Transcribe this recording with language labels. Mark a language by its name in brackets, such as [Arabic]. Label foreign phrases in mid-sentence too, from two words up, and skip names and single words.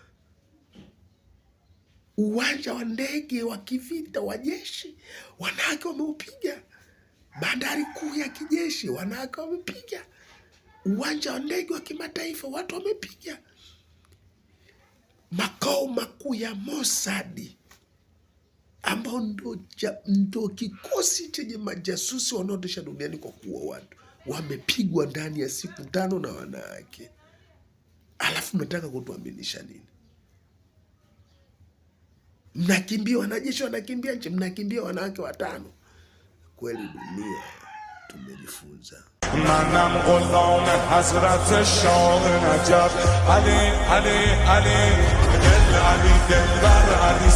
[Swahili] uwanja wa ndege wa kivita wa jeshi wanawake wameupiga, bandari kuu ya kijeshi wanawake wamepiga, uwanja wa ndege wa kimataifa watu wamepiga, makao makuu ya Mossad ambao ndo kikosi chenye majasusi wanaotesha duniani kwa kuua watu wamepigwa ndani ya siku 5 na wanawake. Alafu mnataka kutuaminisha nini? Mnakimbia wanajeshi, wanakimbia nchi, mnakimbia wanawake 5. Kweli dunia tumejifunza. [Persian] منم غلام حضرت شاه نجف. علی علی علی دل علی دلبر علی